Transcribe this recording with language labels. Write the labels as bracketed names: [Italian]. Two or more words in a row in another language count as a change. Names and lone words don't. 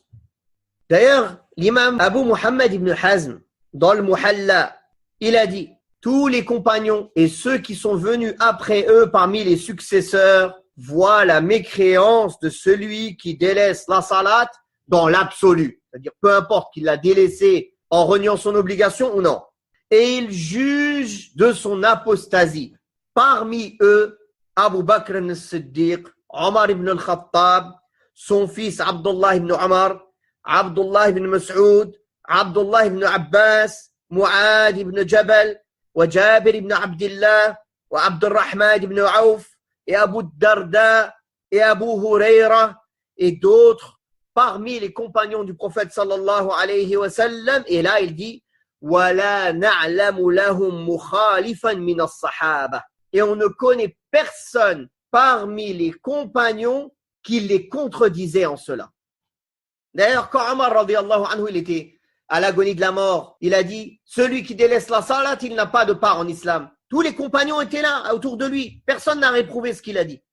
[French] D'ailleurs, l'imam Abu Muhammad ibn Hazm, dans le Muhalla, il a dit tous les compagnons et ceux qui sont venus après eux parmi les successeurs voient la mécréance de celui qui délaisse la salat dans l'absolu. C'est-à-dire, peu importe qu'il l'a délaissé en reniant son obligation ou non. Et ils jugent de son apostasie. Parmi eux, Abu Bakr al-Siddiq, Omar ibn al-Khattab, son fils Abdullah ibn Omar, Abdullah ibn Mas'ud, Abdullah ibn Abbas, Mu'ad ibn Jabal, Jabir ibn Abdullah, Abdurrahman ibn Auf, et Abu Darda, et Abu Huraira, et d'autres parmi les compagnons du prophète [Arabic] صلى الله عليه وسلم. [French] Et là, il dit [Arabic] وَلَا نَعْلَمُ لَهُمْ مُخَالِفًا مِنَ الصَّحَابَةِ. [French] Et on ne connaît personne parmi les compagnons qui les contredisait en cela. D'ailleurs, quand Omar [Arabic] رضي الله عنه, [French] il était à l'agonie de la mort, il a dit celui qui délaisse la salat, il n'a pas de part en islam. Tous les compagnons étaient là autour de lui. Personne n'a réprouvé ce qu'il a dit.